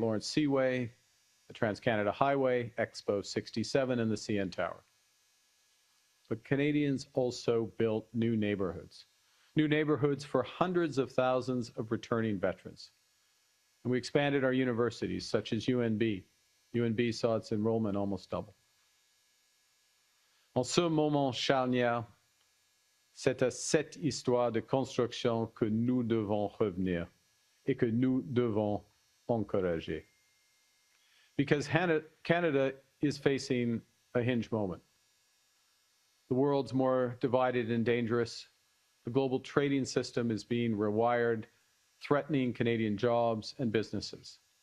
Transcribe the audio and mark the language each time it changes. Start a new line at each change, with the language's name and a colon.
English: Lawrence Seaway, the Trans-Canada Highway, Expo 67, and the CN Tower. But Canadians also built new neighborhoods for hundreds of thousands of returning veterans. And we expanded our universities, such as UNB. UNB saw its enrollment almost double.
French: En ce moment charnière, c'est à cette histoire de construction que nous devons revenir et que nous devons encourager.
English: Because Canada is facing a hinge moment. The world's more divided and dangerous. The global trading system is being rewired, threatening Canadian jobs and businesses.